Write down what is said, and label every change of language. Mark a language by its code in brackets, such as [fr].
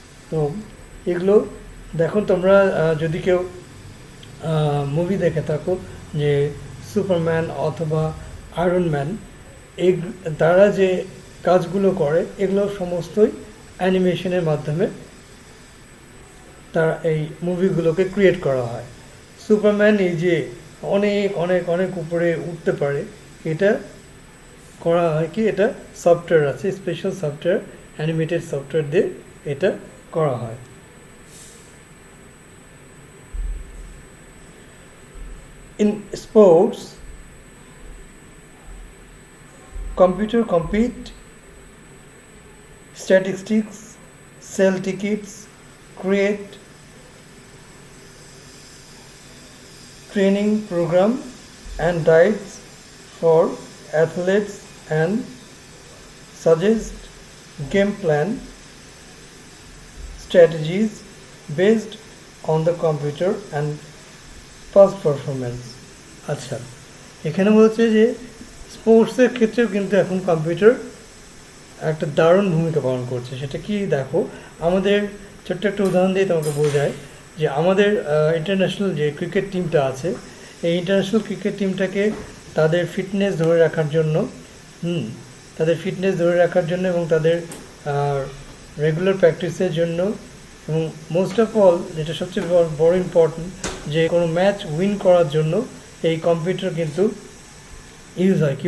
[bn] তো এগুলো দেখো, তোমরা যদি কেউ মুভি দেখে থাকো যে সুপারম্যান অথবা আয়রন ম্যান, তারা যে কাজগুলো করে এগুলো সমস্তই অ্যানিমেশনের মাধ্যমে তারা এই মুভিগুলোকে ক্রিয়েট করা হয়। সুপারম্যান এই যে অনেক অনেক অনেক উপরে উঠতে পারে, এটা করা হয় কি, এটা সফটওয়্যার আছে, স্পেশাল সফটওয়্যার, অ্যানিমেটেড সফটওয়্যার দিয়ে এটা করা হয়। [en] In sports, computer compete statistics, sell tickets, create training program and diets for athletes, and suggest game plan strategies based on the computer and past performance. [bn] আচ্ছা, এখানে বলছে যে স্পোর্টসের ক্ষেত্রেও কিন্তু এখন কম্পিউটার একটা দারুণ ভূমিকা পালন করছে। সেটা কি, দেখো, আমাদের ছোট্ট একটা উদাহরণ দিয়ে তোমাকে বোঝায় যে আমাদের ইন্টারন্যাশনাল যে ক্রিকেট টিমটা আছে, এই ইন্টারন্যাশনাল ক্রিকেট টিমটাকে তাদের ফিটনেস ধরে রাখার জন্য তাদের ফিটনেস ধরে রাখার জন্য এবং তাদের রেগুলার প্র্যাকটিসের জন্য এবং মোস্ট অফ অল যেটা সবচেয়ে বড় ইম্পর্টেন্ট, যে কোনো ম্যাচ উইন করার জন্য এই কম্পিউটার কিন্তু ইউজ হয়।